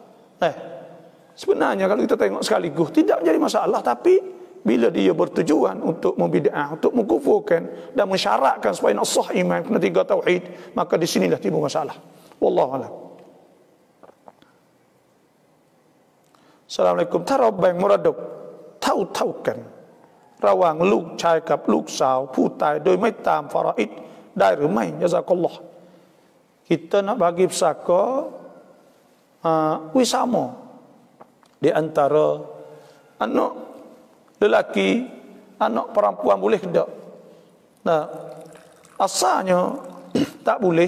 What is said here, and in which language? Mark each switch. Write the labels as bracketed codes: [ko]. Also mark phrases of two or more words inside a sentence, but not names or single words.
[ms] Sebenarnya kalau kita tengok sekaligus tidak menjadi masalah, tapi bila dia bertujuan untuk membid'ah, untuk mengkufurkan dan mensyaratkan supaya nak sah iman kena tiga tauhid, maka di sinilah timbul masalah. [ar] والله أعلم. السلام عليكم. [th] ถ้าเราแบ่งมรดกเท่ากันระหว่างลูกชายกับลูกสาวผู้ตายโดยไม่ตามฟารอิดได้หรือไม่ยะซากัลลอฮ์ [ms] kita nak bagi pusaka wisama di antara anak lelaki, anak perempuan boleh ke tak? Asalnya tak boleh.